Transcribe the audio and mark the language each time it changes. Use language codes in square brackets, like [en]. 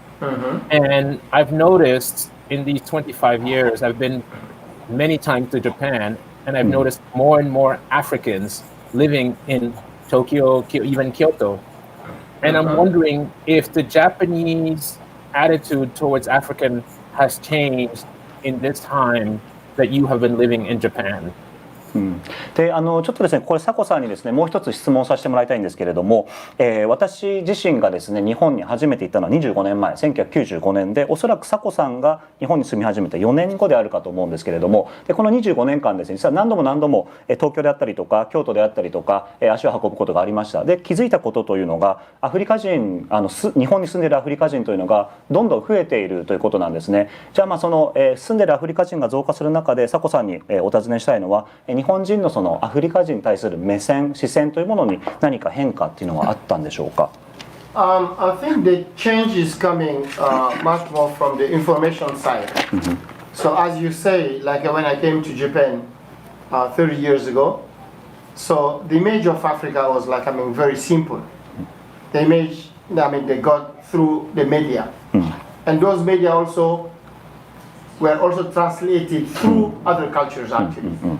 [en] And I've noticed in these 25 years, I've been many times to Japan, and I've noticed more and more Africans living in Tokyo, even Kyoto. And I'm wondering if the Japanese attitude towards African has changed in this time that you have been living in Japan. [ja] でちょっとですねこれサコさんにですねもう一つ質問させてもらいたいんですけれども、私自身がですね日本に初めて行ったのは25年前1995年でおそらくサコさんが日本に住み始めた4年後であるかと思うんですけれども、でこの25年間ですね実は何度も東京であったりとか京都であったりとか足を運ぶことがありました。で気づいたことというのがアフリカ人日本に住んでいるアフリカ人というのがどんどん増えているということなんですね。じゃあその、住んでいるアフリカ人が増加する中でサコさんに、お尋ねしたいのは日本人のそのアフリカ人に対する目線視線というものに何か変化っていうのはあったんでしょうか。 [en] I think the change is coming much more from the information side. So as you say, like when I came to Japan 30 years ago, so the image of Africa was like, very simple. The image, they got through the media. And those media also were also translated through other cultures actually.